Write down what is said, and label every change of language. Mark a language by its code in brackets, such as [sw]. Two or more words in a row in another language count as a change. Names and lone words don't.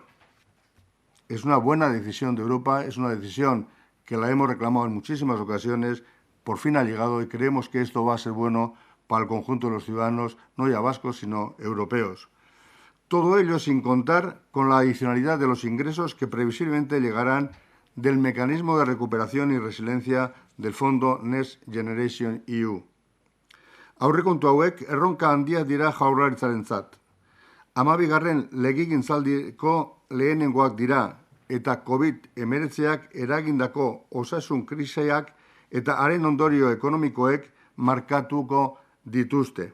[es] Es una buena decisión de Europa, es una decisión que la hemos reclamado en muchísimas ocasiones, por fin ha llegado y creemos que esto va a ser bueno para el conjunto de los ciudadanos, no ya vascos, sino europeos. Todo ello sin contar con la adicionalidad de los ingresos que previsiblemente llegarán del mecanismo de recuperación y resiliencia del fondo Next Generation EU. [eu] Aurrekontu hauek erronka handia dira Jaurlaritzarentzat. 12. legegintzaldiko lehenengoak dira eta COVID-19ak eragindako osasun krisiak eta haren ondorio ekonomikoek markatuko dituzte.